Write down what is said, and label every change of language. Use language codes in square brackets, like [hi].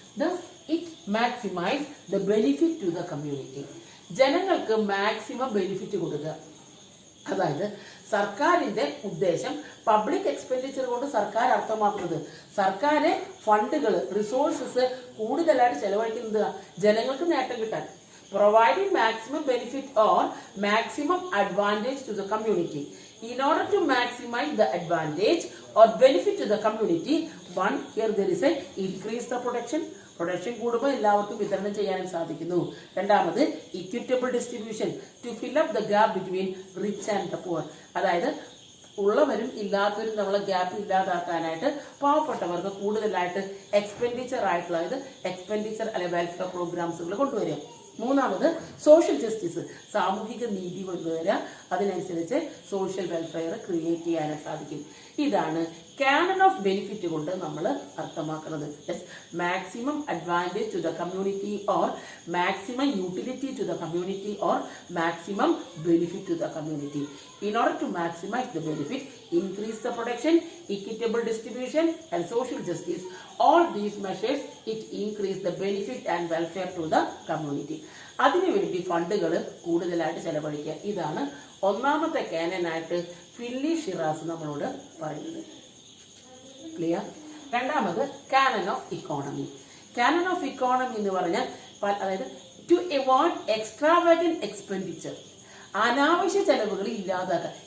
[en] Thus it maximize the benefit to the community. [ml] ജനങ്ങൾക്ക് maximum benefit കൊടുക്കുക. അതായത് സർക്കാരിന്റെ ഉദ്ദേശം പബ്ലിക് എക്സ്പെൻഡിച്ചർ കൊണ്ട് സർക്കാർ അർത്ഥമാക്കുന്നത് സർക്കാർ ഫണ്ടുകൾ, റിസോഴ്സസ് കൂടുതലായിട്ട് ചെലവഴിക്കുന്നത് ജനങ്ങൾക്ക് നേട്ടം കിട്ടാൻ. [en] Providing maximum benefit or maximum advantage to the community. In order to maximize the advantage or benefit to the community, here there is a increase the production. [ml] Production കൂടുമ്പോൾ എല്ലാവർക്കും വിതരണം ചെയ്യാനും സാധിക്കുന്നു. രണ്ടാമത് equitable distribution, [en] To fill up the gap between rich and the poor. [ml] അതായത് ഉള്ളവരും ഇല്ലാത്തവരും തമ്മിലുള്ള ഗ്യാപ്പ് ഇല്ലാതാക്കാനായിട്ട് പാവപ്പെട്ടവർക്ക് കൂടുതലായിട്ട് എക്സ്പെൻഡിച്ചർ ആയിട്ടുള്ള, അതായത് എക്സ്പെൻഡിച്ചർ അല്ലെങ്കിൽ വെൽഫെയർ പ്രോഗ്രാംസുകൾ കൊണ്ടുവരിക. മൂന്നാമത് സോഷ്യൽ ജസ്റ്റിസ്, സാമൂഹിക നീതി കൊണ്ടുവരിക, അതിനനുസരിച്ച് സോഷ്യൽ വെൽഫെയർ ക്രിയേറ്റ് ചെയ്യാനായിട്ട് സാധിക്കും. ഇതാണ് കാനൺ ഓഫ് ബെനിഫിറ്റ് കൊണ്ട് നമ്മൾ അർത്ഥമാക്കുന്നത്. [en] Maximum advantage to the community or maximum utility to the community or maximum benefit to the community. In order to maximize the benefit, increase the production, equitable distribution and social justice, all these measures it increase the benefit and welfare to the community. [ml] അതിനുവേണ്ടി ഫണ്ടുകൾ കൂടുതലായിട്ട് ചെലവഴിക്കുക. ഇതാണ് ഒന്നാമത്തെ കാനനായിട്ട് filly Shiraz നമ്മളോട് പറയുന്നത്. Clear? രണ്ടാമത് Canon of economy. Canon of economy എന്ന് പറഞ്ഞാൽ അതായത് [en] to avoid extravagant expenditure, [ml] അനാവശ്യ ചെലവുകൾ ഇല്ലാതാക്കുക.